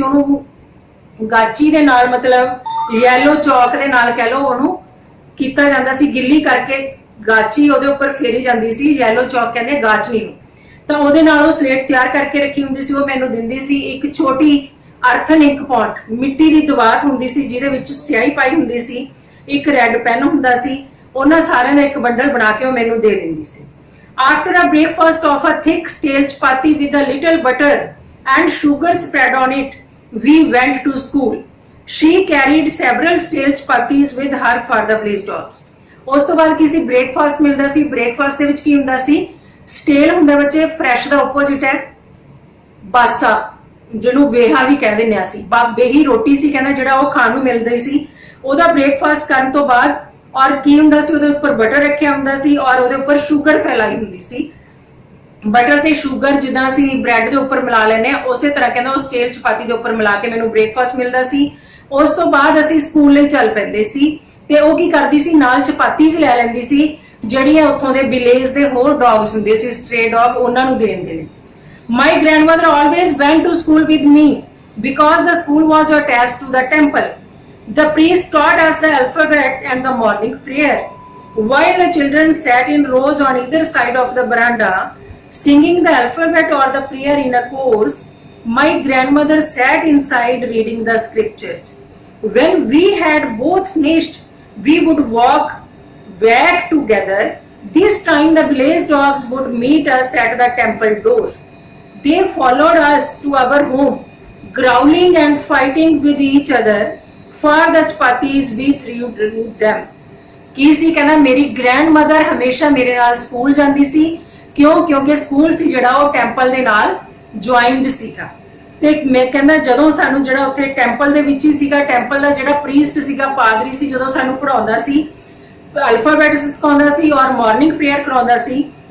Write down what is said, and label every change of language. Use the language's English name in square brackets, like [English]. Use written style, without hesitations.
[Punjabi] ਉਹਨੂੰ ਗਾਚੀ ਦੇ ਨਾਲ, ਮਤਲਬ ਯੈਲੋ ਚੌਕ ਦੇ ਨਾਲ ਕਹਿ ਲਓ, ਉਹਨੂੰ ਕੀਤਾ ਜਾਂਦਾ ਸੀ, ਗਿੱਲੀ ਕਰਕੇ ਗਾਚੀ ਉਹਦੇ ਉੱਪਰ ਫੇਰੀ ਜਾਂਦੀ ਸੀ, ਯੈਲੋ ਚੌਕ ਕਹਿੰਦੇ ਗਾਚਨੀ ਨੂੰ। ਤਾਂ ਉਹਦੇ ਨਾਲ ਉਹ ਸਲੇਟ ਤਿਆਰ ਕਰਕੇ ਰੱਖੀ ਹੁੰਦੀ ਸੀ, ਉਹ ਮੈਨੂੰ ਦਿੰਦੀ ਸੀ। ਇੱਕ ਛੋਟੀ ਅਰਥਨ ਇੱਕ ਪੌਂਟ, ਮਿੱਟੀ ਦੀ ਦਵਾਤ ਹੁੰਦੀ ਸੀ ਜਿਹਦੇ ਵਿੱਚ ਸਿਆਹੀ ਪਾਈ ਹੁੰਦੀ ਸੀ, ਇੱਕ ਰੈੱਡ ਪੈਨ ਹੁੰਦਾ ਸੀ, ਉਹਨਾਂ ਸਾਰਿਆਂ ਦਾ ਇੱਕ ਬੰਡਲ ਬਣਾ ਕੇ ਉਹ ਮੈਨੂੰ ਦੇ ਦਿੰਦੀ ਸੀ। [English] After a breakfast of a thick stale chapati with a little butter and sugar spread on it, we went to school. She carried several stale chapatis with her for the police dogs. [Punjabi] ਉਸ ਤੋਂ ਬਾਅਦ ਕਿਸੇ breakfast ਮਿਲਦਾ ਸੀ। Breakfast ਦੇ ਵਿੱਚ ਕੀ ਹੁੰਦਾ ਸੀ? ਸਟੇਲ ਹੁੰਦਾ ਬੱਚੇ, ਫਰੈਸ਼ ਦਾ ਆਪੋਜ਼ਿਟ ਹੈ ਬਾਸਾ, ਜਿਹਨੂੰ ਬੇਹਾ ਵੀ ਕਹਿ ਦਿੰਦੇ ਅਸੀਂ। ਬੇਹੀ ਰੋਟੀ ਸੀ ਕਹਿੰਦਾ ਜਿਹੜਾ ਉਹ ਖਾਣ ਨੂੰ ਮਿਲਦੀ ਸੀ। ਉਹਦਾ ਬ੍ਰੇਕਫਾਸਟ ਕਰਨ ਤੋਂ ਬਾਅਦ ਔਰ ਕੀ ਹੁੰਦਾ ਸੀ, ਉਹਦੇ ਉੱਪਰ ਬਟਰ ਰੱਖਿਆ ਹੁੰਦਾ ਸੀ ਔਰ ਉਹਦੇ ਉੱਪਰ ਸ਼ੂਗਰ ਫੈਲਾਈ ਹੁੰਦੀ ਸੀ। ਬਟਰ ਤੇ ਸ਼ੂਗਰ ਜਿੱਦਾਂ ਅਸੀਂ ਬ੍ਰੈਡ ਦੇ ਉੱਪਰ ਮਿਲਾ ਲੈਂਦੇ ਆ, ਉਸੇ ਤਰ੍ਹਾਂ ਕਹਿੰਦਾ ਉਹ ਸਟੇਲ ਚਪਾਤੀ ਦੇ ਉੱਪਰ ਮਿਲਾ ਕੇ ਮੈਨੂੰ ਬ੍ਰੇਕਫਾਸਟ ਮਿਲਦਾ ਸੀ। ਉਸ ਤੋਂ ਬਾਅਦ ਅਸੀਂ ਸਕੂਲ ਲਈ ਚੱਲ ਪੈਂਦੇ ਸੀ ਤੇ ਉਹ ਕੀ ਕਰਦੀ ਸੀ, ਨਾਲ ਚਪਾਤੀ ਚ ਲੈ ਲੈਂਦੀ ਸੀ ਜਿਹੜੀਆਂ ਉੱਥੋਂ ਦੇ ਵਿਲੇਜ ਦੇ ਹੋਰ ਡੌਗਸ ਹੁੰਦੇ ਸੀ, ਸਟ੍ਰੇ ਡੌਗ, ਉਹਨਾਂ ਨੂੰ ਦੇ ਦਿੰਦੇ ਨੇ। [English] My grandmother always went to school with me because the school was attached to the temple. The priest taught us the alphabet and the morning prayer. While the children sat in rows on either side of the veranda, singing the alphabet or the prayer in a chorus, my grandmother sat inside reading the scriptures. When we had both finished, we would walk back together. This time the village dogs would meet us at the temple door. They followed us to our home, growling and fighting with each other for the chapatis we threw them. [Punjabi] ਕੀ ਸੀ ਕਹਿੰਦਾ, ਮੇਰੀ grandmother ਹਮੇਸ਼ਾ ਮੇਰੇ ਨਾਲ school ਜਾਂਦੀ ਸੀ। ਕਿਉਂਕਿ school ਸੀ ਜਿਹੜਾ ਉਹ temple ਦੇ ਨਾਲ ਜੁਆਇੰਡ ਸੀਗਾ। ਤੇ ਮੈਂ ਕਹਿੰਦਾ ਜਦੋਂ ਸਾਨੂੰ ਜਿਹੜਾ ਉੱਥੇ ਟੈਂਪਲ ਦੇ ਵਿੱਚ ਹੀ ਸੀਗਾ, ਟੈਂਪਲ ਦਾ ਜਿਹੜਾ ਪ੍ਰੀਸਟ ਸੀਗਾ, ਪਾਦਰੀ ਸੀ, ਜਦੋਂ ਸਾਨੂੰ ਪੜਾਉਂਦਾ ਸੀ, ਅਲਫਾਬੈਟ ਸਿਖਾਉਂਦਾ ਸੀ ਔਰ ਮਾਰਨਿੰਗ ਪ੍ਰੇਅਰ ਕਰਾਉਂਦਾ ਸੀ।